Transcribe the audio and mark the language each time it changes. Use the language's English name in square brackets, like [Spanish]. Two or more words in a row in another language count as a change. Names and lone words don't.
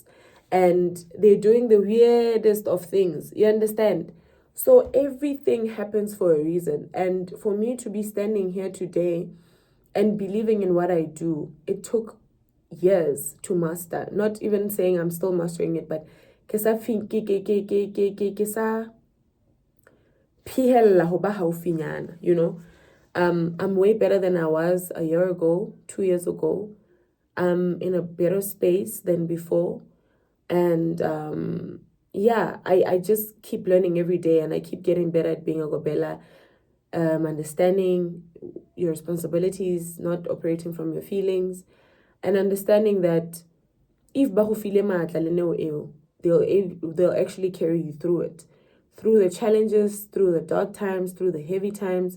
[English] And they're doing the weirdest of things. You understand? So everything happens for a reason. And for me to be standing here today and believing in what I do, it took years to master. Not even saying I'm still mastering it, but [Southern Sotho] ke sa phihella ho ba haufinyana, [English] you know. I'm way better than I was a year ago, 2 years ago. I'm in a better space than before. And yeah, I just keep learning every day and I keep getting better at being a gobela, understanding your responsibilities, not operating from your feelings, and understanding that if they'll actually carry you through it, through the challenges, through the dark times, through the heavy times.